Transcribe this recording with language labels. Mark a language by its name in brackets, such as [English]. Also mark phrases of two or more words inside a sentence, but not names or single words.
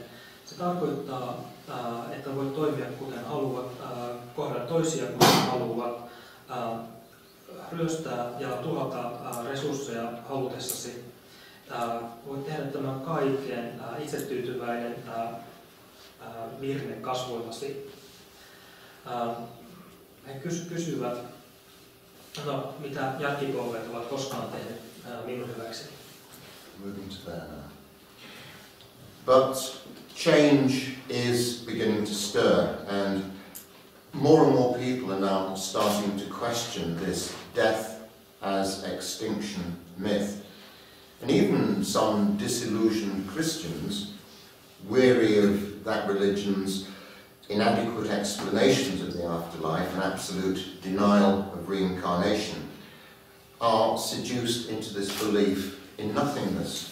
[Finnish] Se tarkoittaa, että voit toimia kuten haluat, kohdata toisia kuten haluat, ryöstää ja tuhota resursseja halutessasi. Voit tehdä tämän kaiken itsetyytyväinen virne kasvoillasi. He kysyvät, no, mitä jälkipolvet ovat koskaan tehneet minun hyväkseni. [English] Moving to there now. But change is beginning to stir, and more people are now starting to question this death as extinction myth. And even some disillusioned Christians, weary of that religion's inadequate explanations of the afterlife and absolute denial of reincarnation, are seduced into this belief in nothingness.